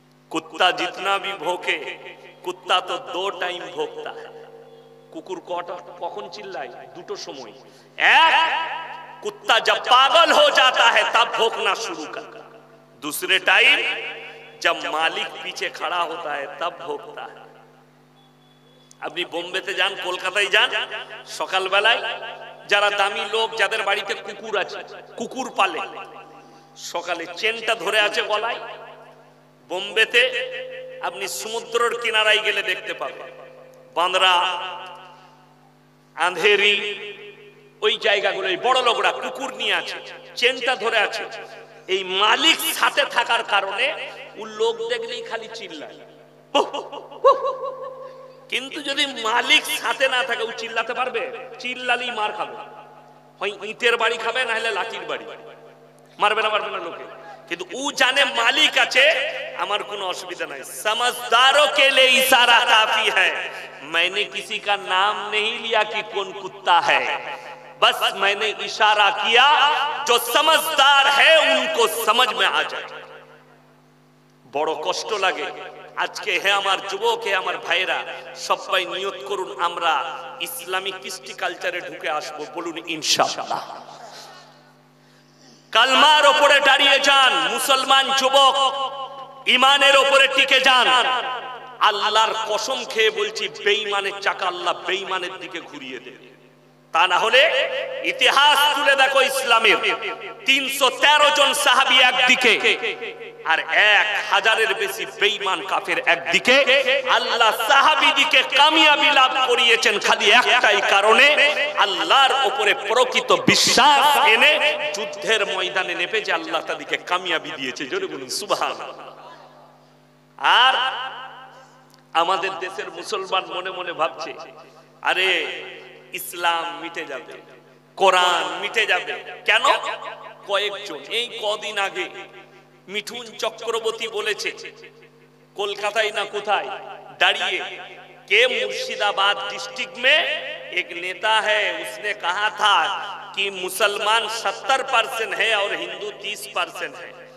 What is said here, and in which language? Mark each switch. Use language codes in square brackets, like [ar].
[hi] कुत्ता जितना भी भौंके, कुत्ता तो 2 टाइम भौंकता है। [bn] कुकुर कখন चिल्लाए? 2টো সময়। [hi] एक, कुत्ता जब पागल हो जाता है तब भौंकना शुरू करता, दूसरे टाइम जब मालिक पीछे खड़ा होता है तब भौंकता है। [bn] আপনি বোম্বেতে যান, কলকাতায় যান, সকালবেলায় যারা দামি লোক, যাদের বাড়িতে কুকুর আছে, কুকুর পালে, সকালে চেনটা ধরে আছে গলায়। বোম্বেতে আপনি সমুদ্রের কিনারায় গেলে দেখতে পাবেন, বান্দ্রা, আন্ধেরি, ওই জায়গাগুলোয় বড় লোকরা কুকুর নিয়ে আছে, চেনটা ধরে আছে। এই মালিক সাথে থাকার কারণে ও লোক দেখলেই খালি চিল্লায়। কিন্তু যদি মালিক সাথে না থাকে ও চিল্লাতে পারবে? চিল্লালেই মার খাবে, হয় ইটের বাড়ি খাবে, না হলে লাঠির বাড়ি। মারবে না লোকে, কিন্তু ও জানে মালিক আছে, আমার কোনো অসুবিধা নাই। [hi] समझदारों के लिए इशारा काफी है। मैंने किसी का नाम नहीं लिया कि कौन कुत्ता है, बस मैंने इशारा किया, जो समझदार है उनको समझ में आ जाए। [bn] বড় কষ্ট লাগে আজকে। হে আমার যুবক, হে আমার ভাইরা, সবাই নিয়ত করুন আমরা ইসলামিক কৃষ্টি কালচারে ঢুকে আসবো। বলুন ইনশাআল্লাহ। কালমার উপরে দাঁড়িয়ে যান, মুসলমান যুবক ঈমানের উপরে টিকে যান। আল্লাহর কসম খেয়ে বলছি, বেঈমানের চাকা আল্লাহ বেঈমানের দিকে ঘুরিয়ে দেবে। তা না হলে ইতিহাস তুলে দেখো, ইসলামের 313 জন সাহাবী একদিকে আর 1000-এর বেশি বেঈমান কাফের একদিকে। আল্লাহ সাহাবীদিকে কামিয়াবি লাভ করিয়েছেন খালি একটাই কারণে, আল্লাহর উপরে প্রকৃত বিশ্বাস এনে যুদ্ধের ময়দানে নেমে যে আল্লাহ তাদেরকে কামিয়াবি দিয়েছে। জোরে বলুন সুবহানাল্লাহ। আর আমাদের দেশের মুসলমান মনে মনে ভাবছে, আরে ইসলাম মিটে যাবে, কোরআন মিটে যাবে। কেন? কয়েকজন এই কদিন আগে মিঠুন চক্রবর্তী বলেছে, কলকাতায় না কোথায় দাঁড়িয়ে, [hi] के मुर्शिदाबाद डिस्ट्रिक्ट में एक नेता है, उसने कहा था कि मुसलमान 70% है और हिंदू 30% है।